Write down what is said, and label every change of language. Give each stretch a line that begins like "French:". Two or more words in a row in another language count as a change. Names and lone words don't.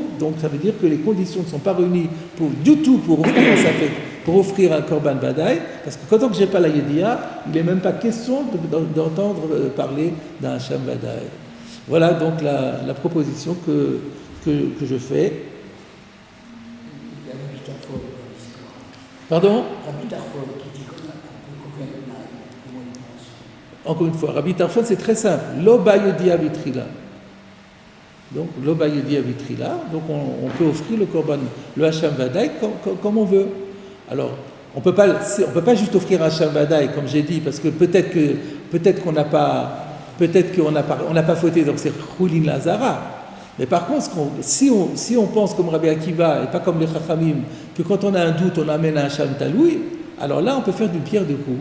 French: Donc ça veut dire que les conditions ne sont pas réunies du tout pour offrir un safek, pour offrir un
Hebrew: קרבן ודאי,
French: parce que quand je n'ai pas la yedia, il n'est même pas question d'entendre parler d'un
Hebrew: אשם ודאי.
French: Voilà donc la proposition que je fais. Pardon? Rabbi Tarfon, qui dit qu'on vient de là, comment il pense? Encore une fois, Rabbi Tarfon, c'est très simple.
Hebrew: לא בידיעה בתחילה. Donc, לא בידיעה בתחילה.
French: Donc, on peut offrir le korban, le
Hebrew: אשם ודאי,
French: comme on veut. Alors, on peut pas juste offrir un
Hebrew: אשם ודאי,
French: comme j'ai dit, parce que peut-être qu'on n'a pas fauté, donc c'est
Hebrew: חולין לעזרה.
French: Mais par contre, si on pense comme Rabbi Akiva, et pas comme les Chachamim, que quand on a un doute, on amène un
Hebrew: אשם תלוי,
French: alors là, on peut faire d'une pierre deux coups.